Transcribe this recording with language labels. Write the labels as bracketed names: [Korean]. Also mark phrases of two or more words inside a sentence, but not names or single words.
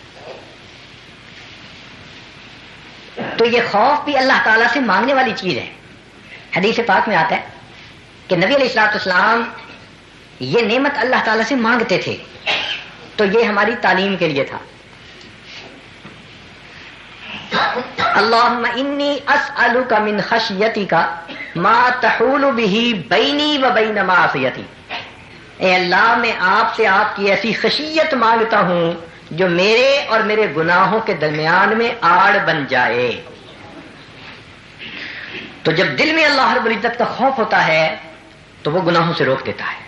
[Urdu] تو یہ خوف بھی اللہ تعالیٰ سے مانگنے والی چیز ہے. حدیث پاک میں آتا ہے کہ نبی [Arabic] علیہ الصلوۃ والسلام [Urdu] یہ نعمت اللہ تعالیٰ سے مانگتے تھے، تو یہ ہماری تعلیم کے لیے تھا. [Arabic] اللہم انی اسألک من خشیتک ما تحول به بینی و بین معصیتی. [Urdu] اے اللہ، میں آپ سے آپ کی ایسی خشیت مانگتا ہوں جو میرے اور میرے گناہوں کے درمیان میں آڑ بن جائے. تو جب دل میں اللہ رب العزت کا خوف ہوتا ہے تو وہ گناہوں سے روک دیتا ہے.